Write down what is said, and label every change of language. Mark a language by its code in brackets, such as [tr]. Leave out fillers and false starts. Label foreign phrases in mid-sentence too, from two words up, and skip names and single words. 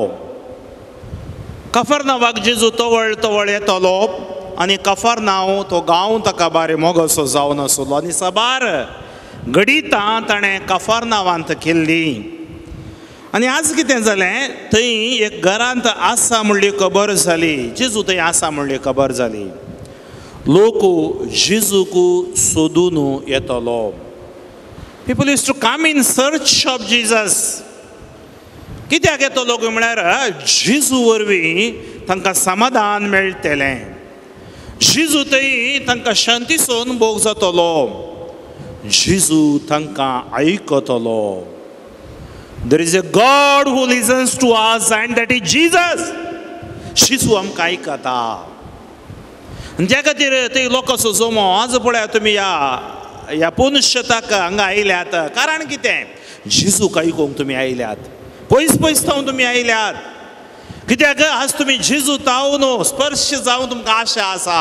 [kok] कफरनावाक जेजू तवळ तवळ येतलो आनी कफरनाव तो गांव ताका बारे मोगसो जावन आसलो आनी सबार गडितां ताणें कफरनावांत केल्ली. आनी आज कितें जालें, थंय एक घरांत आसा म्हणली खबर जाली. जेजू थंय आसा म्हणली खबर जाली. लोक जेजूक सोदून येतलो. [en] People used to come in search of Jesus. [kok] कित्याक येतलो म्हळ्यार जेजू वरवीं तांकां समाधान मेळटलें. जेजू थंय तांकां शांतीसून भोग जातलो. जेजू तांकां आयकतलो. [en] There is a God who listens to us and that is Jesus. [kok] जेजू आमकां आयकता. आनी त्या खातीर ते लोकांचो जमो आज पळया तुमी ह्या पोनुशताक हांगा आयल्यात. कारण कितें? जेजूक आयकूंक तुमी आयल्यात. पयस पयस थावन तुमी आयल्यात. कित्याक आज तुमी जेजू तावन स्पर्श जावन तुमकां आशा आसा.